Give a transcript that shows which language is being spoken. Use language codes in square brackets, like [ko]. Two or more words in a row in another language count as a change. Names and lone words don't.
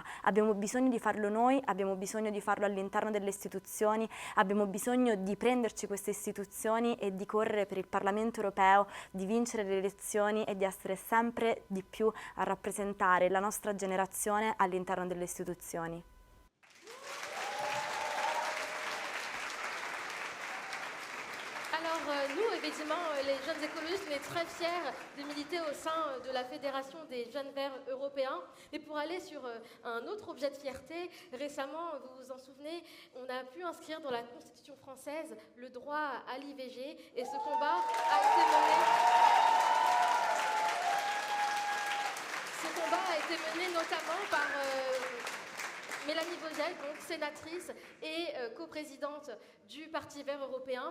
[it] Abbiamo bisogno di farlo noi, abbiamo bisogno di farlo all'interno delle istituzioni, abbiamo bisogno di prenderci queste istituzioni e di correre per il Parlamento europeo, di vincere le elezioni e di essere sempre di più a rappresentare la nostra generazione all'interno delle istituzioni. [fr] Nous, effectivement, les jeunes écologistes, on est très fiers de militer au sein de la Fédération des jeunes verts européens. Mais pour aller sur un autre objet de fierté, récemment, vous vous en souvenez, on a pu inscrire dans la Constitution française le droit à l'IVG et ce combat a été mené notamment par Mélanie Vogel, donc sénatrice et coprésidente du Parti vert européen.